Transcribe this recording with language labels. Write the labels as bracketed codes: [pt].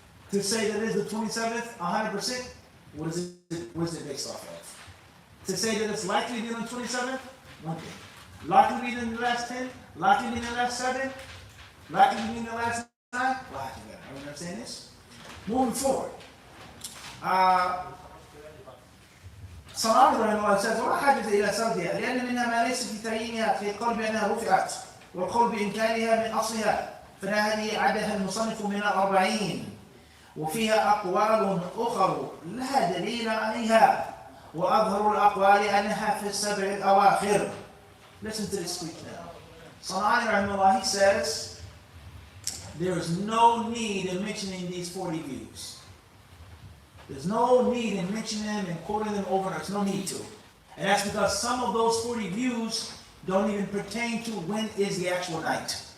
[en] To say that it is the 27th, 100%, what is it based off of? To say that it's likely to be on the 27th, one thing. Likely to be in the last 10, likely to be in the last 7, likely to be in the last 9, likely to be. Everyone understand this? Moving forward. [ar] صنعان رحمه الله [en] says [ar] ولا حاجة إلى سردها لأن منها ما ليس في تعيينها في القول بأنها رفعت والقول بإمكانها من أصلها فهذه عدها المصنف من 40 وفيها أقوال أخرى لا دليل عليها وأظهر الأقوال أنها في السبع الأواخر. [en] Listen to this speech now. Sanani Rahimahullah, he says, there is no need in mentioning these 40 views. There's no need in mentioning them and quoting them over and over. There's no need to. And that's because some of those 40 views don't even pertain to when is the actual night.